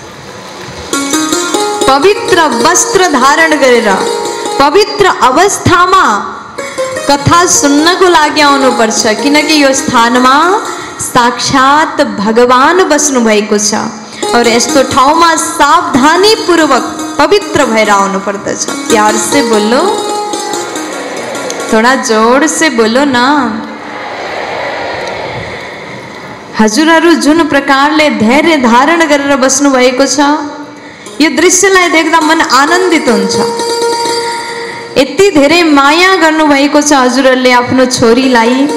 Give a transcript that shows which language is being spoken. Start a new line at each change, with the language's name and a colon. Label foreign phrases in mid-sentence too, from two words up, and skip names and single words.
Nepali: पवित्र वस्त्र धारण गरेर पवित्र अवस्थामा कथा सुन्नको लागि आउनुपर्छ, किनकि यो स्थानमा साक्षात भगवान बस्नु भएको छ। और यस्तो ठाउँमा सावधानी पूर्वक पवित्र भएर आउनु पर्दछ।
Hindi: प्यार से बोलो, थोड़ा जोर से बोलो ना।
Nepali: हजुरहरू जुन प्रकारले धैर्य धारण गरेर बस्नु भएको छ, यो दृश्यलाई देख्दा मन आनन्दित हुन्छ। यति धेरै माया गर्नु भएको छ हजुरहरूले आफ्नो छोरीलाई।